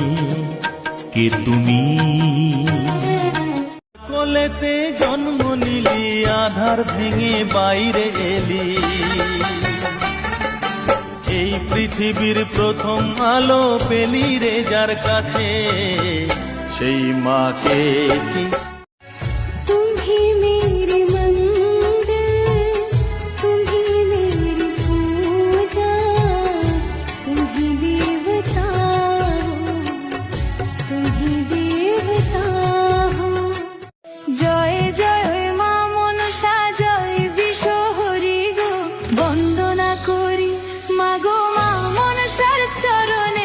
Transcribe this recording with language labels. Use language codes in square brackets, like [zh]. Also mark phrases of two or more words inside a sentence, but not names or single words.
[bn] কে তুমি কোলেতে জন্ম নিলি, আধার ভেঙে বাইরে এলি। এই পৃথিবীর প্রথম আলো পেলি রে যার কাছে, সেই মাকে কি [hi] तुम्ही मेरी मंदिर, तुम्ही मेरी पूजा, तुम्ही देवता हो। [bn] জয় জয় মা মনসা, জয় বিশ্বহরি গো, বন্দনা করি মাগো মা মনসার চরণে।